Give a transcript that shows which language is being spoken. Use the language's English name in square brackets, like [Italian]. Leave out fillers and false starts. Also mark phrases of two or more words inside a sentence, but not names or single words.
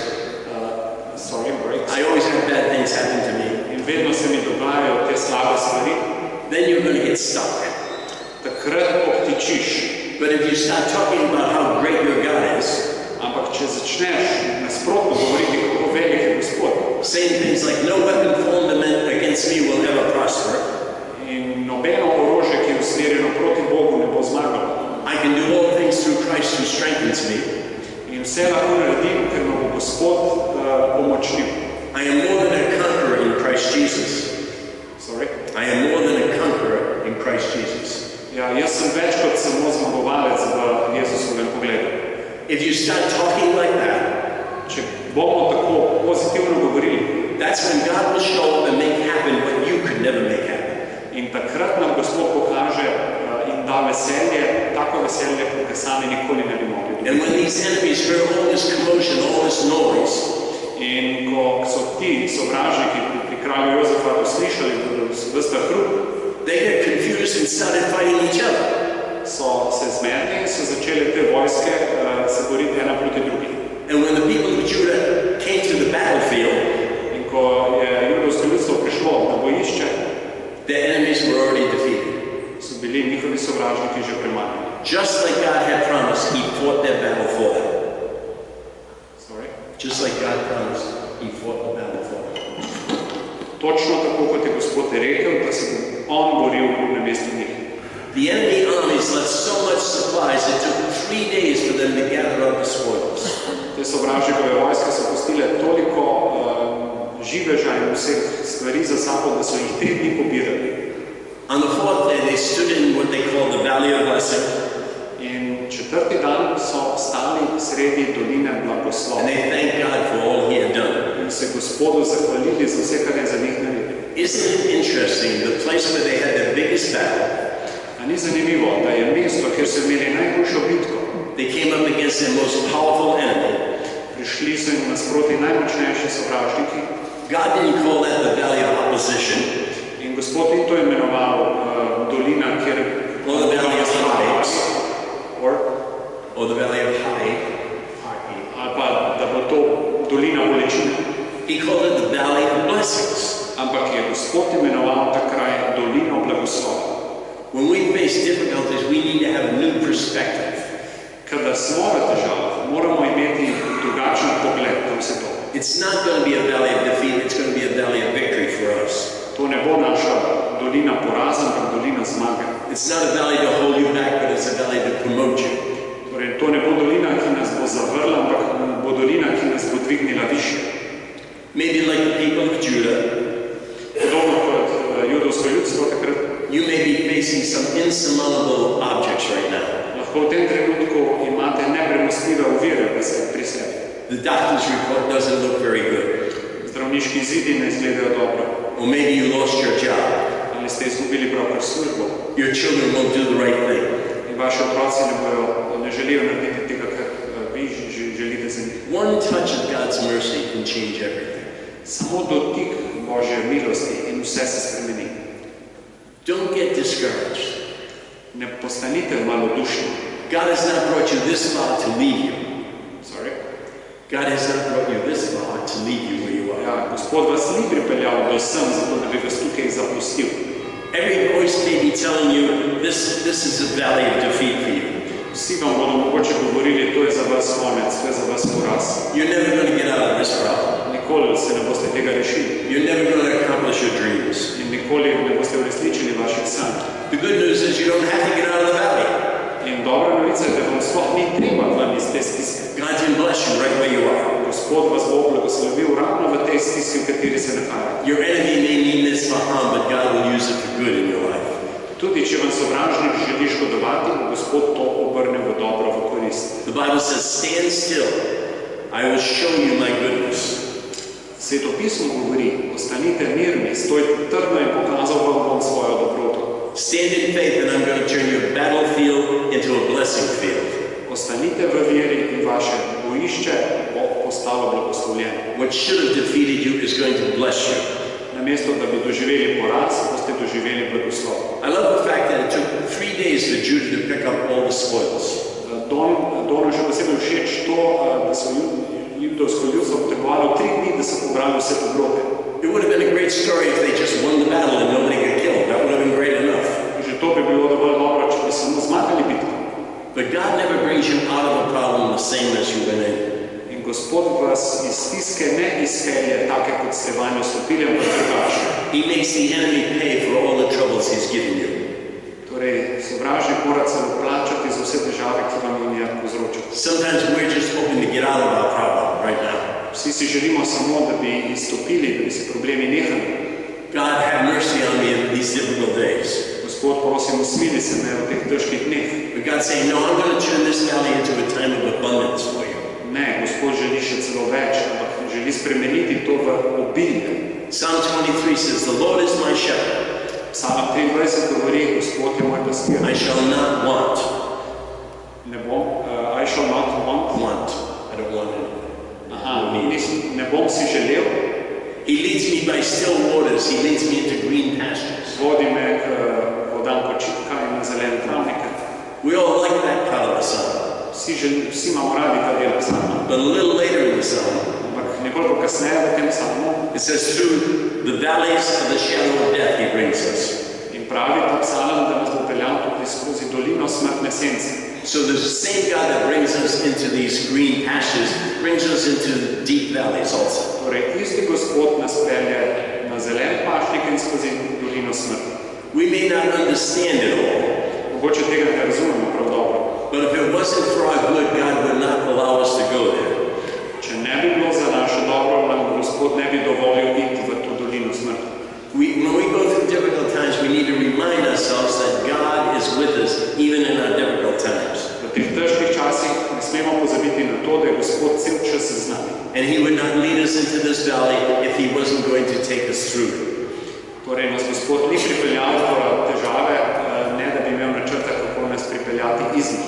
[English] Breaks. I always have bad things happen to me. [Slovenian] In vedno se mi dogajajo te slabe stvari. [English] Then you're going to get stuck. [Slovenian] Takrat obtičiš. [English] But if you start talking about how great your God is, [Slovenian] ampak če začneš nasprotno govoriti, kako velik je Gospod, [English] saying things like, no weapon formed against me will ever prosper. [Slovenian] In nobeno orožje, ki je usmerjeno proti Bogu, ne bo zmagalo. [English] I can do all things through Christ who strengthens me. [Slovenian] In vse lahko naredim, ker me bo Gospod pomočil. [English] I am more than a conqueror in Christ Jesus. Sorry? I am more than a conqueror in Christ Jesus. [Slovenian] Ja, jaz sem več kot samo zmagovalec v Jezusovem pogledu. [English] If you start talking like that, [Slovenian] če bomo tako pozitivno govorili, [English] that's when God will show up and make happen what you could never make happen. [Slovenian] In takrat nam Gospod pokaže in da veselje, tako veselje, kot sami nikoli ne bi mogli. [English] And when these enemies hear all this commotion, all this noise, [Slovenian] in ko so ti sovražniki pri kralju Jozefatu slišali ves ta hrup, [English] they get confused and started fighting each other. [Slovenian] So se zmedli in so začeli te vojske se boriti ena proti drugi. [English] And when the people of Judah came to the battlefield, [Slovenian] in ko je judovsko ljudstvo prišlo na bojišče, [English] their enemies were already defeated. [Slovenian] So bili njihovi sovražniki že premagani. [English] Just like God had promised, He fought their battle for them. Sorry? Just like God promised, He fought the battle for them. [Slovenian] Točno tako, kot je Gospod rekel, da se bo On boril na mestu njih. [English] The enemy armies left so much supplies, it took 3 days for them to gather up the spoils. [Slovenian] Te sovražnikove vojske so pustile toliko živeža in vseh stvari za sabo, da so jih 3 dni pobirali. [English] On the 4th day, they stood in what they call the Valley of Blessing. [Slovenian] In 4. dan so stali sredi doline blagoslova. [English] And they thanked God for all He had done. [Slovenian] In se Gospodu zahvalili za vse, kar je za njih naredil. [English] Isn't it interesting, the place where they had their biggest battle, [Slovenian] A ni zanimivo, da je mesto, kjer so imeli najboljšo bitko, [English] they came up against their most powerful enemy. [Slovenian] prišli so jim nasproti najmočnejši sovražniki. [English] God didn't call that the Valley of Opposition, [Slovenian] In Gospod ni to imenoval dolina, kjer [English] or the Valley of Hides, or the Valley of High. [Slovenian] ali pa, da bo to dolina bolečine. [English] He called it the Valley of Blessings. [Slovenian] Ampak je Gospod imenoval ta kraj dolino blagoslova. [English] When we face difficulties, we need to have a new perspective. [Slovenian] Kadar smo v težavah, moramo imeti drugačen pogled na vse to. [English] It's not going to be a valley of defeat, it's going to be a valley of victory for us. [Slovenian] To ne bo naša dolina poraza, ampak dolina zmage. [English] It's not a valley to hold you back, but it's a valley to promote you. [Slovenian] Torej, to ne bo dolina, ki nas bo zavrla, ampak bo dolina, ki nas bo dvignila više. [English] Maybe like the people of Judah, [Slovenian] Podobno kot judovsko ljudstvo takrat, [English] you may be facing some insurmountable objects right now. [Slovenian] lahko v tem trenutku imate nepremostljive ovire pri sebi. [English] The doctor's report doesn't look very good. [Slovenian] Zdravniški izidi ne izgledajo dobro. [English] Or maybe you lost your job. [Slovenian] Ali ste izgubili pravkar službo. [English] Your children won't do the right thing. [Slovenian] In vaši otroci ne želijo narediti tega, kar vi želite za njih. [English] One touch of God's mercy can change everything. [Slovenian] Samo dotik Božje milosti in vse se spremeni. [English] Don't get discouraged. [Slovenian] Ne postanite malodušni. [English] God has not brought you this far to leave you. Sorry? God has not brought you this far to leave you where you are. [Slovenian] Ja, Gospod vas ni pripeljal do sem, zato da bi vas tukaj zapustil. [English] Every voice may be telling you this is a valley of defeat for you. [Slovenian] Vsi vam bodo mogoče govorili, to je za vas konec, to je za vas poraz. [English] You're never going to get out of this problem. [Slovenian] Nikoli se ne boste tega rešili. [English] You're never going to accomplish your dreams. [Slovenian] In nikoli ne boste uresničili vaših sanj. [English] The good news is you don't have to get out of the valley. [Slovenian] In dobra novica je, da vam sploh ni treba ven iz te stiske. [English] God can bless you right where you are. [Slovenian] Gospod vas bo blagoslovil ravno v tej stiski, v kateri se nahajate. [English] Your enemy may mean this for harm, but God will use it for good in your life. [Slovenian] Tudi če vam sovražnik želi škodovati, bo Gospod to obrnil v dobro, v korist. [English] The Bible says, stand still. I will show you my goodness. [Slovenian] Sveto pismo govori, ostanite mirni, stojte trdno in pokazal vam bom svojo dobroto. [English] Stand in faith and I'm going to turn your battlefield into a blessing field. [Slovenian] Ostanite v veri in vaše bojišče bo postalo blagoslovljeno. [English] What should have defeated you is going to bless you. [Slovenian] Namesto, da bi doživeli poraz, boste doživeli blagoslov. [English] I love the fact that it took 3 days for Judah to pick up all the spoils. [Slovenian] Donu še posebej všeč to, da so judovsko ljudstvo potrebovalo 3 dni, da so pobrali vse podrobe. [English] It would have been a great story if they just won the battle and nobody got killed. That would have been great enough. [Slovenian] Že to bi bilo dovolj dobro, če bi samo zmagali bitko. [English] But God never brings you out of a problem the same as you went in. [Slovenian] In Gospod vas iz stiske ne izpelje take, kot ste vanjo vstopili, ampak drugače. [English] He makes the enemy pay for all the troubles he's given you. [Slovenian] Torej, sovražnik mora celo plačati za vse težave, ki vam je povzročil. [English] Sometimes we're just hoping to get out of our problem right now. [Slovenian] Vsi si želimo samo, da bi izstopili, da bi se problemi nehali. [English] God, have mercy on me in these difficult days. [Slovenian] Gospod, prosim, usmili se me v teh težkih dneh. [English] But God's saying, no, I'm going to turn this valley into a time of abundance for you. [Slovenian] Ne, Gospod želi še celo več, ampak želi spremeniti to v obilje. [English] Psalm 23 says, the Lord is my shepherd. [Slovenian] Psalm 23 govori, Gospod je moj pastir. [English] I shall not want. I shall not want. Want. I don't want it. [Slovenian] Ne bom si želel. [English] He leads me by still waters. He leads me into green pastures. [Slovenian] Vodi me k vodam počitka in na zelene travnike. [English] We all like that part of the psalm. [Slovenian] Vsi imamo radi ta del psalma. [English] But a little later in the psalm, [Slovenian] ampak nekoliko kasneje v tem psalmu, [English] it says, through the valleys of the shadow of death, he brings us. [Slovenian] In pravi ta psalm, da nas bo peljal tudi skozi dolino smrtne sence. [English] So the same God that brings us into these green pastures brings us into deep valleys also. [Slovenian] Torej, isti Gospod nas pelje na zelen pašnik in skozi dolino smrti. [English] We may not understand it all. [Slovenian] Mogoče tega ne razumemo prav dobro. [English] But if it wasn't for our good, God would not allow us to go there. [Slovenian] Če ne bi bilo za naše dobro, nam Gospod ne bi dovolil iti v to dolino smrti. [English] When we go through difficult times, we need to remind ourselves that God is with us even in our difficult times. [Slovenian] V teh težkih časih ne smemo pozabiti na to, da je Gospod cel čas z nami. [English] And he would not lead us into this valley if he wasn't going to take us through. [Slovenian] Torej nas Gospod ni pripeljal v težave, ne da bi imel načrta, kako nas pripeljati iz njih.